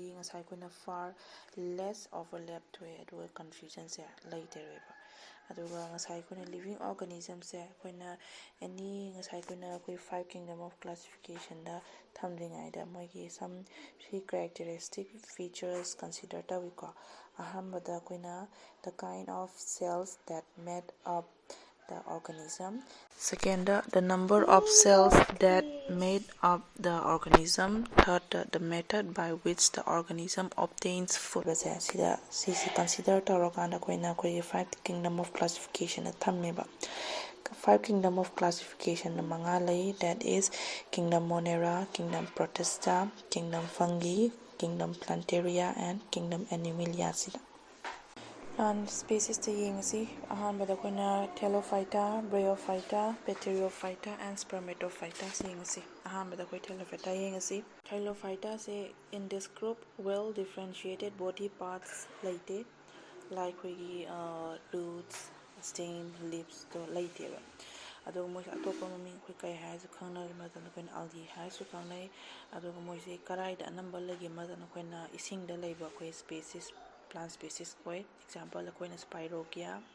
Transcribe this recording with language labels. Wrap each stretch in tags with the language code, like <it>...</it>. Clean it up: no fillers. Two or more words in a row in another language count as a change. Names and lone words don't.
<mni>ꯉꯁꯥꯏ ꯑꯩꯈꯣꯏꯅ</mni> <en>far less overlap</en> <mni>ꯊꯣꯛꯑꯦ ꯑꯗꯨꯒ ꯀꯟꯐ꯭ꯌꯨꯖꯟꯁꯦ ꯂꯩꯇꯔꯦꯕ ꯑꯗꯨꯒ ꯉꯁꯥꯏ ꯑꯩꯈꯣꯏꯅ</mni> <en>living organism</en> <mni>ꯑꯩꯈꯣꯏꯅ ꯑꯦꯅꯤꯉꯁꯥꯏ ꯑꯩꯈꯣꯏꯅ ꯑꯩꯈꯣꯏ</mni> <en>5 kingdom of classification</en> <mni>ꯊꯝꯗ꯭ꯔꯤꯉꯩꯗ ꯃꯣꯏꯒꯤ</mni> <en>some characteristic features consider</en> <mni>ꯇꯧꯏꯀꯣ ꯑꯍꯥꯟꯕꯗ ꯑꯩꯈꯣꯏꯅ</mni> <en>the kind of cells that made up the organism. Second, the number of cells that made up the organism. Third, the method by which the organism obtains food.</en> <mni>ꯁꯤꯁꯤ consider ꯇꯧꯔꯀꯥꯟꯗ ꯑꯩꯈꯣꯏꯅ ꯑꯩꯈꯣꯏꯒꯤ</mni> <en>5 kingdom of classification</en> <mni>ꯊꯝꯃꯦꯕ</mni> <en>5 kingdom of classification ꯃꯉꯥ ꯂꯩ that is kingdom monera, kingdom protista, kingdom fungi, kingdom plantaria and kingdom animalia ꯁꯤꯗ plant speciesꯇ ꯌꯦꯡꯉꯁꯤ ꯑꯍꯥꯟꯕꯗ ꯑꯩꯈꯣꯏꯅ ꯊꯦꯂꯣꯐꯥꯏꯇꯥ ꯕ꯭ꯔꯤꯌꯣꯐꯥꯏꯇꯥ ꯄꯦꯇꯦꯔꯤꯌꯣꯐꯥꯏꯇꯥ ꯑꯦꯟ</en> <mni>ꯁ꯭ꯄꯔꯃꯦꯇꯣꯐꯥꯏꯇꯥ ꯌꯦꯡꯉꯁꯤ ꯑꯍꯥꯟꯕꯗ ꯑꯩꯈꯣꯏ ꯊꯦꯂꯣꯐꯥꯏꯇꯥ ꯌꯦꯡꯉꯁꯤ ꯊꯦꯂꯣꯐꯥꯏꯇꯥꯁꯦ</mni> <en>in this group well differentiated body parts</en> <mni>ꯂꯩꯇꯦ ꯂꯥꯏꯛ ꯑꯩꯈꯣꯏꯒꯤ</mni> <en>roots stem</en> <mni>ꯂꯤꯞꯁꯇꯣ ꯂꯩꯇꯦꯕ ꯑꯗꯨꯒ ꯃꯣꯏꯁꯦ ꯑꯇꯣꯞꯄ ꯃꯃꯤꯡ ꯑꯩꯈꯣꯏ ꯀꯩ ꯍꯥꯏꯔꯁꯨ ꯈꯪꯅꯕ ꯃꯇꯝꯗ ꯑꯩꯈꯣꯏꯅ ꯑꯜꯒꯤ ꯍꯥꯏꯔꯁꯨ ꯈꯪꯅꯩ ꯑꯗꯨꯒ ꯃꯣꯏꯁꯦ ꯀꯔꯥꯏꯗ ꯑꯅꯝꯕ ꯂꯩꯒꯦ ꯃꯇꯝꯗ ꯑꯩꯈꯣꯏꯅ ꯏꯁꯤꯡꯗ ꯂꯩꯕ ꯑꯩꯈꯣꯏ ꯁ꯭ꯄꯦꯁꯤꯁ</mni> <en>plant species</en> <mni>ꯑꯣꯏ ꯑꯦꯛꯖꯥꯝꯄꯜ ꯑꯩꯈꯣꯏꯅ ꯁ꯭ꯄꯥꯏꯔꯣꯒꯤꯌꯥ</mni>